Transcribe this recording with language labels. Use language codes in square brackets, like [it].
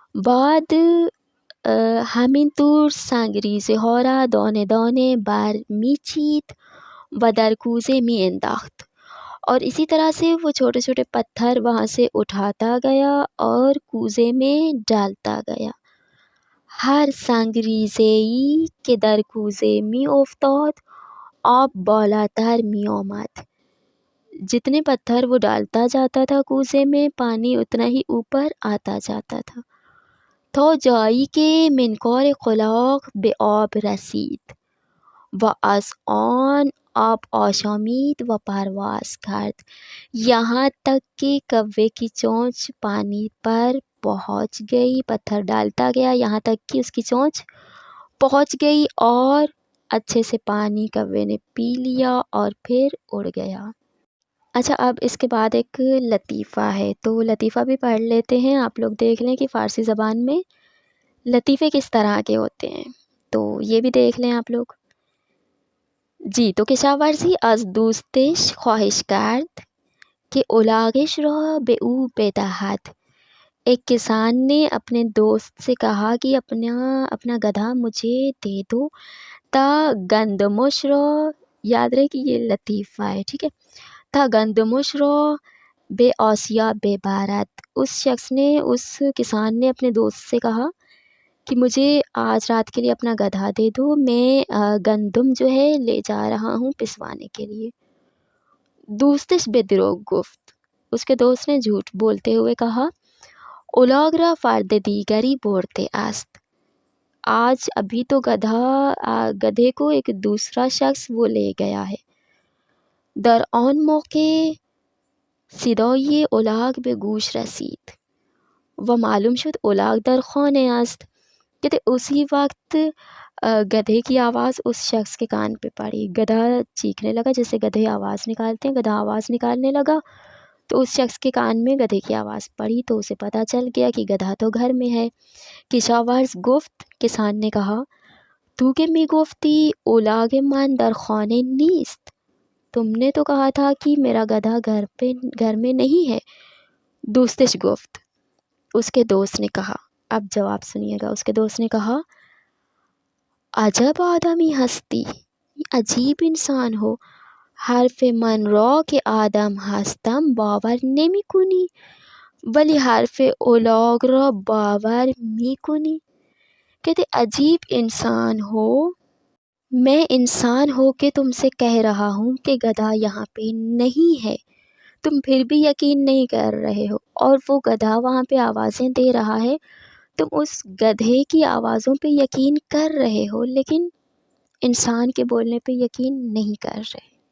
[fa] بعد همین طور سنگریزه ها را دانه دانه بر می چید و در کوزه می انداخت، [ur] اور اسی طرح سے وہ چھوٹے چھوٹے پتھر وہاں سے اٹھاتا گیا اور کوزے میں ڈالتا گیا۔ [fa] هر سنگریزه‌ای که در کوزه می افتاد آب بالاتر می آمد. [ur] جتنے پتھر وہ ڈالتا جاتا تھا کوزے میں پانی اتنا ہی اوپر آتا جاتا تھا. [fa] تا جایی که منکار قلاق به آب رسید و از آن آب آشامید و پرواز کرد. [ur] یہاں تک کہ کوے کی چونچ پانی پر پہنچ گئی. پتھر ڈالتا گیا یہاں تک کہ اس کی چونچ پہنچ گئی اور اچھے سے پانی کوے نے پی لیا اور پھر اڑ گیا. اچھا، اب اس کے بعد ایک لطیفہ ہے، تو لطیفہ بھی پڑھ لیتے ہیں. آپ لوگ دیکھ لیں کہ فارسی زبان میں لطیفے کس طرح کے ہوتے ہیں، تو یہ بھی دیکھ لیں آپ لوگ. [fa] جی، تو کشاورزی از دوستش خواهش کرد که الاغش را به او بدهد. [ur] ایک کسان نے اپنے دوست سے کہا کہ اپنا گدھا مجھے دے دو. [fa] تا گندمش را، [ur] یاد رہے کہ یہ لطیفہ ہے، ٹھیک ہے. [fa] تا گندمش را به آسیا ببرد. [ur] اس کسان نے اپنے دوست سے کہا کہ مجھے آج رات کے لیے اپنا گدھا دے دو، میں گندم جو ہے لے جا رہا ہوں پسوانے کے لیے. [fa] دوستش به دروغ گفت. [ur] اس کے دوست نے جھوٹ بولتے ہوئے کہا [fa] الاغ را فرد دیگری برده است. [ur] آج ابھی تو گدھے کو ایک دوسرا شخص وہ لے گیا ہے. [fa] در آن موقع صدای الاغ به گوش رسید و معلوم شد الاغ در خانه است. [ur] کہتے اسی وقت گدھے کی آواز اس شخص کے کان پہ پڑی. گدھا چیخنے لگا، جیسے گدھے آواز نکالتے ہیں، گدھا آواز نکالنے لگا تو اس شخص کے کان میں گدھے کی آواز پڑی، تو اسے پتہ چل گیا کہ گدھا تو گھر میں ہے. [fa] کشاورز گفت، [ur] کسان نے کہا [fa] تو که میگفتی الاغ من در خانه نیست. [ur] تم نے تو کہا تھا کہ میرا گدھا گھر میں نہیں ہے. [fa] دوستش گفت، [ur] اس کے دوست نے کہا، اب جواب سنیے گا. اس کے دوست نے کہا [fa] عجب آدمی هستی، [ur] عجیب انسان ہو. [fa] حرف من را که آدم هستم باور نمی کنی ولی حرف الاغ را باور می کنی. [ur] کہتے عجیب انسان ہو، میں انسان ہو کے تم سے کہہ رہا ہوں کہ گدھا یہاں پہ نہیں ہے، تم پھر بھی یقین نہیں کر رہے ہو، اور وہ گدھا وہاں پہ آوازیں دے رہا ہے، تم اس گدھے کی آوازوں پہ یقین کر رہے ہو لیکن انسان کے بولنے پہ یقین نہیں کر رہے.